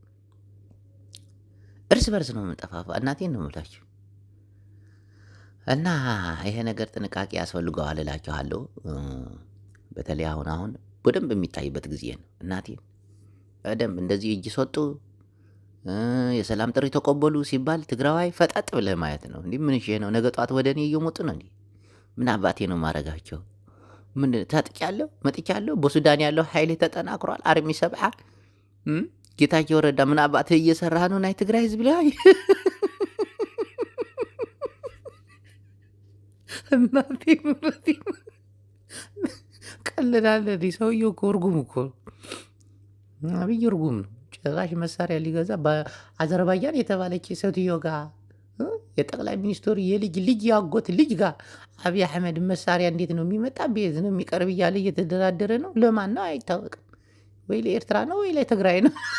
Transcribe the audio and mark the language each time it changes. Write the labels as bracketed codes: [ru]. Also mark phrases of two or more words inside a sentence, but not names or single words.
[am] እርስ በርስ ነው የምንጠፋፋ። እናቴን ነው የምላችሁ። እና ይሄ ነገር ጥንቃቄ ያስፈልገዋል እላችኋለሁ። በተለይ አሁን በደንብ የሚታይበት ጊዜ ነው። እናቴን በደንብ እንደዚህ እጅ ሰጡ፣ የሰላም ጥሪ ተቀበሉ ሲባል ትግራዋይ ፈጠጥ ብለህ ማየት ነው። እንዲህ ምን ነው? ነገ ጧት ወደ እኔ እየመጡ ነው እንዲህ ምን አባቴ ነው ማረጋቸው? ምን ታጥቂያለሁ፣ መጥቻለሁ። በሱዳን ያለው ኃይል ተጠናክሯል። አርሚ ሰብዓ ጌታቸው ረዳ ምን አባትህ እየሰራህ ነው? ናይ ትግራይ ህዝብ ላይ እናቴ ምረቴ ቀልዳለ። ሰውየው እኮ እርጉም እኮ አብይ እርጉም ነው። ጭራሽ መሳሪያ ሊገዛ በአዘርባይጃን የተባለች ሴትዮ ጋር የጠቅላይ ሚኒስትሩ የልጅ ልጅ ያጎት ልጅ ጋር አብይ አሕመድ መሳሪያ እንዴት ነው የሚመጣ ቤዝ ነው የሚቀርብ እያለ እየተደራደረ ነው። ለማን ነው አይታወቅም። ወይ ለኤርትራ ነው ወይ ለትግራይ ነው።